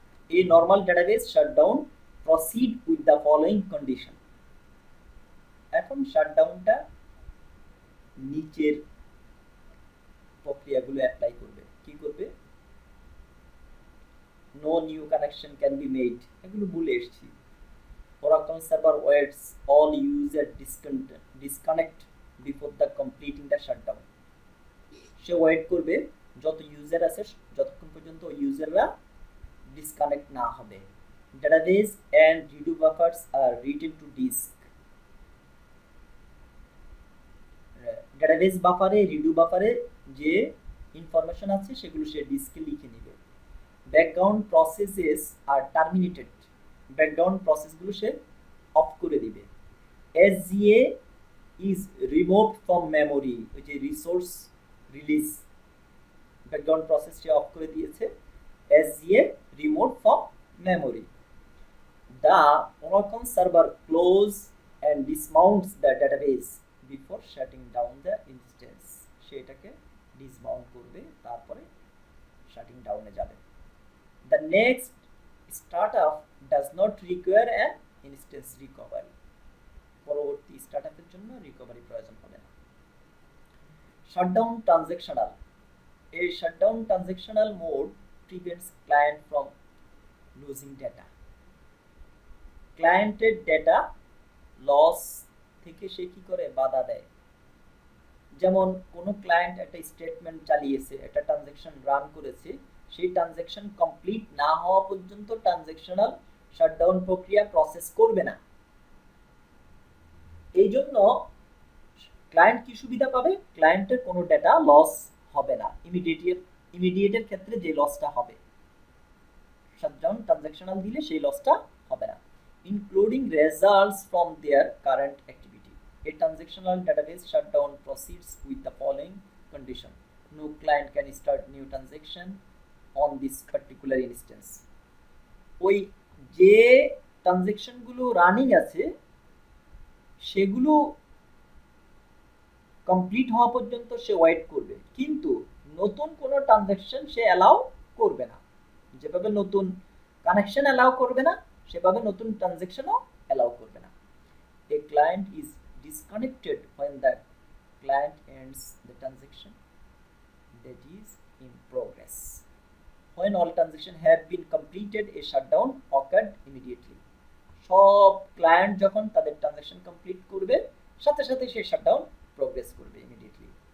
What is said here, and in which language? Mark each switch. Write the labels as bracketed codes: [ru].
[en] এই normal database shutdown proceed with the following condition. [bn] এখন শাটডাউনটা নিচের প্রক্রিয়াগুলো অ্যাপ্লাই করবে। কি করবে? [en] no new connection can be made, [bn] এগুলো বলে এসেছি। [en] Oracle server waits all user disconnect before the completing the shutdown. [bn] Say wait করবে যত ইউজার আছে যতক্ষণ পর্যন্ত ইউজাররা ডিসকানেক্ট না হবে। [en] database and redo buffers are written to disk. [bn] database বাফারে, redo বাফারে যে ইনফরমেশন আছে সেগুলো সে ডিস্কে লিখে নেবে। [en] background processes are terminated, [bn] background প্রসেসগুলো say of করে দিবে। [en] SGA is removed from memory, [bn] ওই যে resource release, background process say of করে দিয়েছে। [en] SGA removed from memory. The Oracle server close and dismounts the database before shutting down the instance. [bn] সেটাকে ডিসমাউন্ট করবে, তারপরে shirting ডাউনে যাবে। [en] The next startup does not require an instance recovery. [bn] পরবর্তী স্টার্টআপের জন্য recovery প্রয়োজন হবে না। [en] Shutdown transactional, এই shutdown transactional mode prevents client from losing data. [bn] ক্লায়েন্টের ডেটা লস থেকে সে কি করে, বাধা দেয়। যেমন কোনো ক্লায়েন্ট একটা স্টেটমেন্ট চালিয়েছে, একটা ট্রানজ্যাকশন রান করেছে, সেই ট্রানজ্যাকশন কমপ্লিট না হওয়া পর্যন্ত ট্রানজ্যাকশনাল শাটডাউন প্রক্রিয়া প্রসেস করবে না। এই জন্য ক্লায়েন্ট কি সুবিধা পাবে, ক্লায়েন্টের কোনো ডেটা লস হবে না, ইমিডিয়েটের ক্ষেত্রে যে লসটা হবে, শাটডাউন ট্রানজ্যাকশনাল দিলে সেই লসটা হবে না। [en] Including results from their current activity, a transactional database shutdown proceeds with the following condition: no client can start new transaction on this particular instance. [bn] ওই যে ট্রানজ্যাকশনগুলো রানিং আছে সেগুলো কমপ্লিট হওয়া পর্যন্ত সে ওয়েট করবে, কিন্তু নতুন কোনো ট্রানজ্যাকশন সে অ্যালাউ করবে না। যেভাবে নতুন কানেকশন অ্যালাউ করবে না, সেভাবে নতুন ট্রানজ্যাকশনও অ্যালাউ করবে না। [en] A client is disconnected when the client ends the transaction that is in progress. When all transactions have been completed, a shutdown occurred immediately. [bn] সব ক্লায়েন্ট যখন তাদের ট্রানজ্যাকশন কমপ্লিট করবে, সাথে সাথে সেই শাটডাউন প্রোগ্রেস করবে ইমিডিয়েটলি।